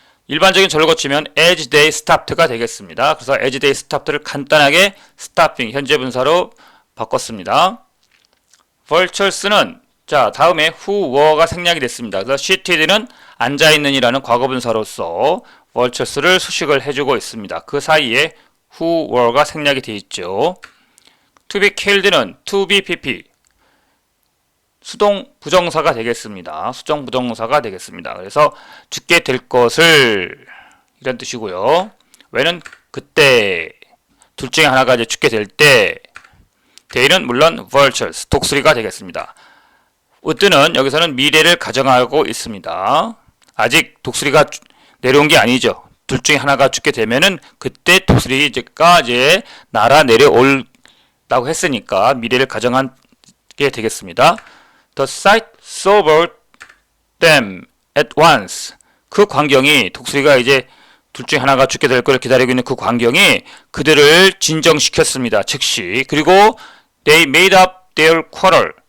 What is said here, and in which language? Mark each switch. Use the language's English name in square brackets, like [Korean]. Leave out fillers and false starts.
[Korean] 일반적인 절을 거치면 [English] as they stopped [Korean] 가 되겠습니다. 그래서 as they stopped를 간단하게 stopping 현재 분사로 바꿨습니다. vultures는 자 다음에 [English] who were [Korean] 가 생략이 됐습니다. 그래서 seated는 앉아있는이라는 과거분사로서 vultures를 수식을 해주고 있습니다. 그 사이에 [English] who were [Korean] 가 생략이 되어 있죠. [English] to be killed [Korean] 는 [English] to be pp [Korean] 수동 부정사가 되겠습니다. 수정 부정사가 되겠습니다. 그래서 죽게 될 것을 이런 뜻이고요. 왜는 그때 둘 중에 하나가 이제 죽게 될 때 they는 물론 vultures 독수리가 되겠습니다. would는 여기서는 미래를 가정하고 있습니다. 아직 독수리가 내려온 게 아니죠. 둘 중에 하나가 죽게 되면은 그때 독수리가 이제 날아 내려올다고 했으니까 미래를 가정하게 되겠습니다. [English] The sight sobered them at once. [Korean] 그 광경이 독수리가 이제 둘 중에 하나가 죽게 될 것을 기다리고 있는 그 광경이 그들을 진정시켰습니다. 즉시. 그리고 [English] they made up their quarrel.